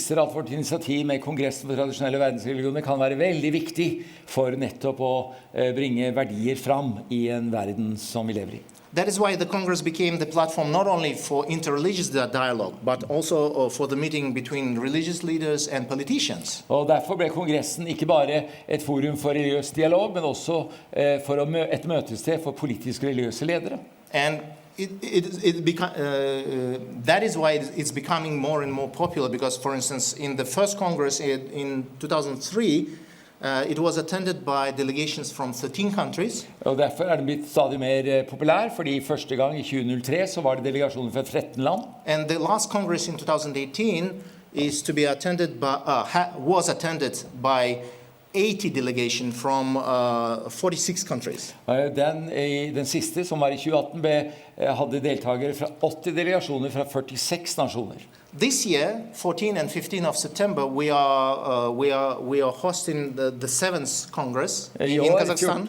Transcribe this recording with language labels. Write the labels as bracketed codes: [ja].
[no] viser at vårt initiativ med Kongressen for tradisjonelle verdensreligioner kan være veldig viktig for nettopp å bringe verdier fram i en verden som vi lever i. [en] That is why the Congress became the platform not only for interreligious dialogue, but also for the meeting between religious leaders and politicians. [no] Og derfor ble Kongressen ikke bare et forum for religiøs dialog, men også for et møtested for politiske religiøse ledere. [en] And that is why it's becoming more and more popular because, for instance, in the first Congress in 2003, it was attended by delegations from 13 countries. [no] Og derfor det blitt stadig mer populær, fordi første gang i 2003 så var det delegasjoner fra 13 land. [en] And the last Congress in 2018 is to be attended by, was attended by 80 delegations from 46 countries. [no] Den siste, som var i 2018, hadde deltagere fra 80 delegasjoner fra 46 nasjoner. [en] This year, 14 and 15 of September, we are hosting the 7th Congress in Kazakhstan.